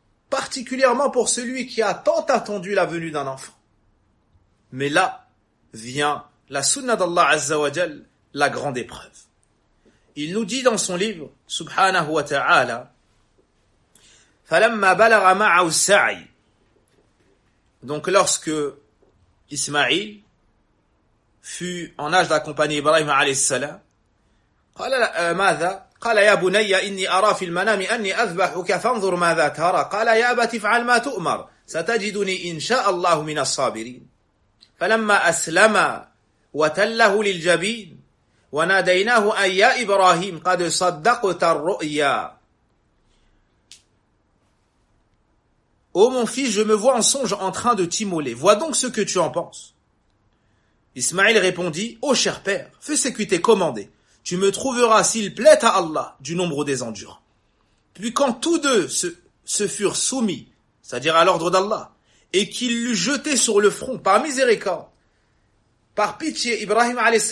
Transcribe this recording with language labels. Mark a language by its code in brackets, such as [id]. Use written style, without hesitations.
[fr] Particulièrement pour celui qui a tant attendu la venue d'un enfant. Mais là, vient la sunna d'Allah Azza wa Jal, la grande épreuve. Il nous dit dans son livre, subhanahu wa ta'ala, [ar] فَلَمَّا بَلَغَ مَعَهُ السَّعِي. [fr] Donc lorsque Ismaïl fut en âge d'accompagner Ibrahim alayhi salam, [ar] قَالَ مَاذَا قَالَ يَا بُنَيَّ إِنِّي أَرَى فِي الْمَنَامِ أَنِّي أَذْبَحُكَ فَانْظُرْ مَاذَا تَرَى قَالَ يَا أَبَتِ افْعَلْ مَا تُؤْمَرْ سَتَجِدُنِي إِنْ شَاءَ اللَّهُ مِنَ الصَّابِرِينَ فَلَمَّا أَسْلَمَا وَتَلَّهُ لِلْجَبِينَ وَنَادَيْنَاهُ أَيَّا إِبْرَاهِيمَ قَدْ صَدَّقْتَ الرُّؤْيَا. [fr] Ô mon fils, je me vois en songe en train de t'immoler. Vois donc ce que tu en penses. Ismaïl répondit, ô cher père, fais ce qui t'est commandé. tu me trouveras, s'il plaît à Allah, du nombre des endurants. Puis quand tous deux se furent soumis, c'est-à-dire à l'ordre d'Allah, et qu'il l'eut jeté sur le front, par miséricorde, par pitié, Ibrahim a.s.